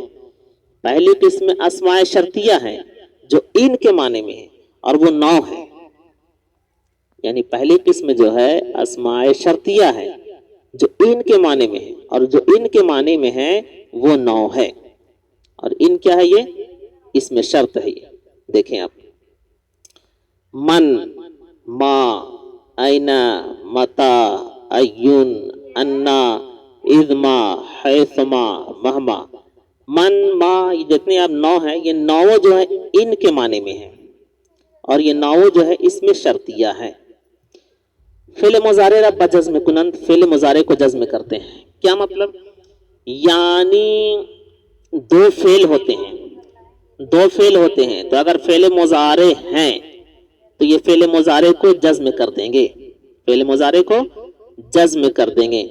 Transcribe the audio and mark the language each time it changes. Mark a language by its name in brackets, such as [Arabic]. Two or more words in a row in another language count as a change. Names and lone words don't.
[Urdu] پہلی قسم اسماء شرطیہ ہے جو ان کے معنی میں ہے اور وہ 9 ہے، یعنی پہلی قسم جو ہے اسماء شرطیہ ہے جو ان کے معنی میں ہے، اور جو ان کے معنی میں ہے وہ 9 ہے۔ اور ان کیا ہے؟ یہ اسم شرط ہے۔ یہ دیکھیں آپ: [Arabic] من، ما، این، متا، ایون، انا، اذما، حیثما، مہما۔ من، ما، [Urdu] یہ جتنے آپ 9 ہیں، یہ 9 جو ہے ان کے معنی میں ہیں، اور یہ 9 جو ہے اسم شرطیہ ہے۔ [Persian] فعل مضارع را بجزم کنند، [Urdu] فعل مضارع کو جزم کرتے ہیں۔ کیا مطلب؟ یعنی دو فعل ہوتے ہیں تو اگر فعل مضارع ہیں تو یہ فعل مضارع کو جزم کر دیں گے، فعل مضارع کو جزم کر دیں گے۔